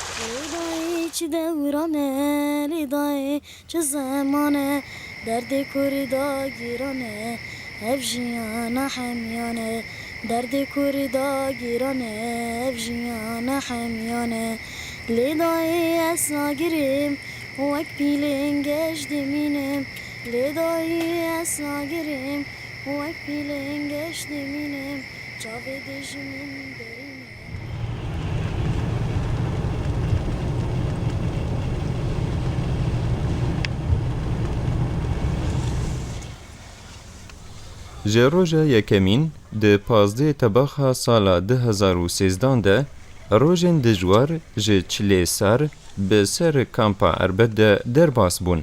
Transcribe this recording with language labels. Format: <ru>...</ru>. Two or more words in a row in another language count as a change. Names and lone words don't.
<ku>لیدایی چه دورانه لیدایی چه زمانه درد کردا گیرانه افجیانا حمیانه درد کردا گیرانه افجیانا حمیانه لیدایی اسنا گریم وک پیلنگش دمینم لیدایی اسنا گریم وک پیلنگش دمینم چاوه دجمن برینم ji roja yekemîn di 15 tebaxa sala 2013 de rojên dijwar ji çilê sar bi ser kampa Erbet de derbas bûn.</ku>